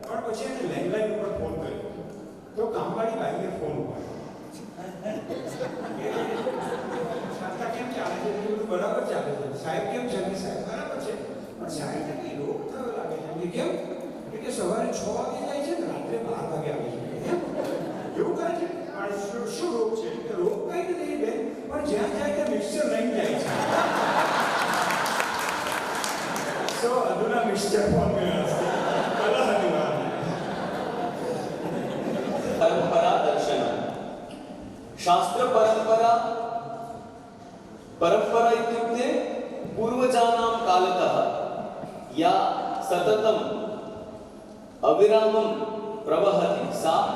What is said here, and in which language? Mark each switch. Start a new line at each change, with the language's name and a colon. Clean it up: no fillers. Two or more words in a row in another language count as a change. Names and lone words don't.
Gujarati: પછી એને લેન્ડલાઇન ઉપર ફોન કર્યો તો કામવાળી બાઈએ ફોન ઉપાડ્યો કેમ ચાલે છે બધું બરાબર ચાલે છે સાહેબ કેમ છે સાહેબ બરાબર છે પણ સાહેબને કંઈ રોગ થયો લાગે છે કેમ કે સવારે 6 વાગે જાય છે ને રાત્રે 12 વાગે આવે છે એવું કરે છે પણ શું રોગ છે કે રોગ કઈ નથી બેન પણ જ્યાં જાય ત્યાં મિક્સર લઈને જાય છે સો અધુના મિક્સર ફોન કર્યા
Sanskrit: परंपरा दर्शन शास्त्र परंपरा परंपरा इत्युक्ते पूर्वजानां कालतः या सततम् अविरामं प्रवहति सा